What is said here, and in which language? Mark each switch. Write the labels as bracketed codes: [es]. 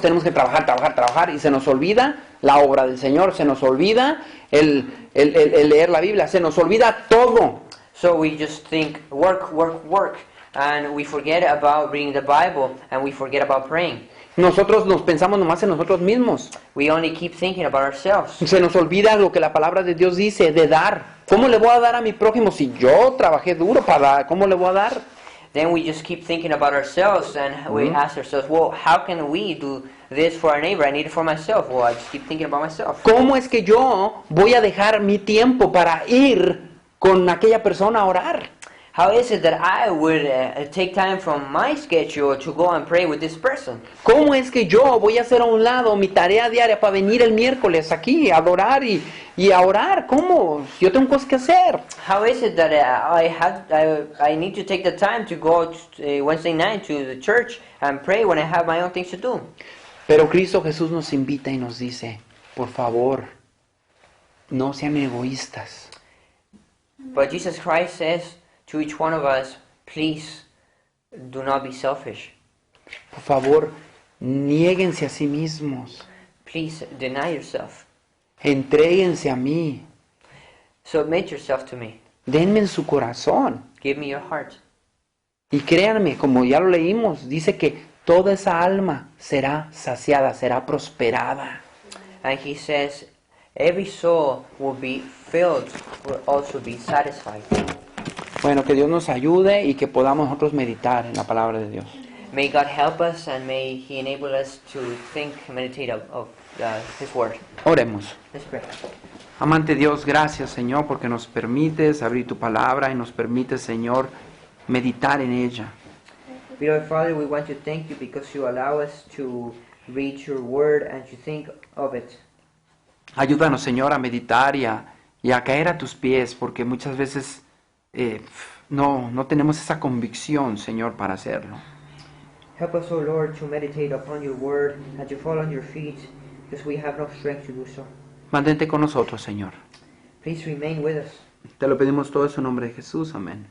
[es] Tenemos que trabajar y se nos olvida la obra del Señor, se nos olvida el leer la Biblia, se nos olvida todo. [en] So we just think work, and we forget about reading the Bible, and we forget about praying. [es] Nosotros nos pensamos nomás en nosotros mismos. [en] We only keep thinking about ourselves. [es] Se nos olvida lo que la palabra de Dios dice, de dar. ¿Cómo le voy a dar a mi prójimo si yo trabajé duro para dar? ¿Cómo le voy a dar? [en] Then we just keep thinking about ourselves, and we ask ourselves, well, how can we do this for our neighbor? I need it for myself. Well, I just keep thinking about myself. [es] ¿Cómo es que yo voy a dejar mi tiempo para ir con aquella persona a orar? [en] How is it that I would take time from my schedule to go and pray with this person? [es] ¿Cómo es que yo voy a hacer a un lado mi tarea diaria para venir el miércoles aquí a adorar y a orar? ¿Cómo? Yo tengo cosas que hacer. [en] How is it that I need to take the time to go Wednesday night to the church and pray when I have my own things to do? [es] Pero Cristo Jesús nos invita y nos dice, por favor, no sean egoístas. [en] But Jesus Christ says to each one of us, please do not be selfish. [es] Por favor, niéguense a sí mismos. [en] Please deny yourself. [es] Entréguense a mí. [en] Submit yourself to me. [es] Denme en su corazón. [en] Give me your heart. [es] Y créanme, como ya lo leímos, dice que toda esa alma será saciada, será prosperada. [en] And he says, every soul will be filled, will also be satisfied. [es] Bueno, que Dios nos ayude y que podamos nosotros meditar en la palabra de Dios. [en] May God help us and may He enable us to think, meditate of His Word. [es] Oremos. [en] Let's pray. [es] Amante Dios, gracias Señor porque nos permites abrir tu palabra y nos permites, Señor, meditar en ella. [en] Beloved Father, we want to thank you because you allow us to read your Word and to think of it. [es] Ayúdanos, Señor, a meditar y a caer a tus pies, porque muchas veces no tenemos esa convicción, Señor, para hacerlo. [en] Help us, O Lord, to meditate upon your Word and to fall on your feet because we have no strength to do so. [es] Mantente con nosotros, Señor. [en] Please remain with us. [es] Te lo pedimos todo en su nombre de Jesús. Amén.